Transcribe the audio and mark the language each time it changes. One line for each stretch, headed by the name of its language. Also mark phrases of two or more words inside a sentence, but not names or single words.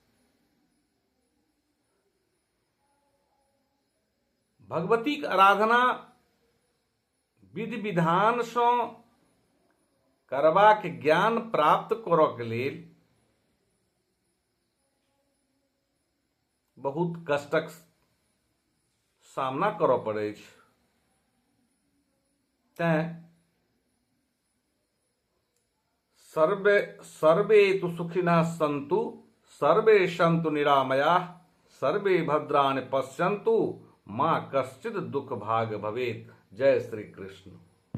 Maithili: भगवतीक आराधना विधि विधानसँ करबाक ज्ञान प्राप्त करऽक लेल बहुत कष्टक सामना करऽ पड़ै छै।
Sanskrit: तेँ सर्वे तु सुखिनः सन्तु, सर्वे सन्तु निरामयाः, सर्वे भद्राणि पश्यन्तु, माँ कश्चित् दुःख भाग भवेत्।
Maithili: जय श्री कृष्ण।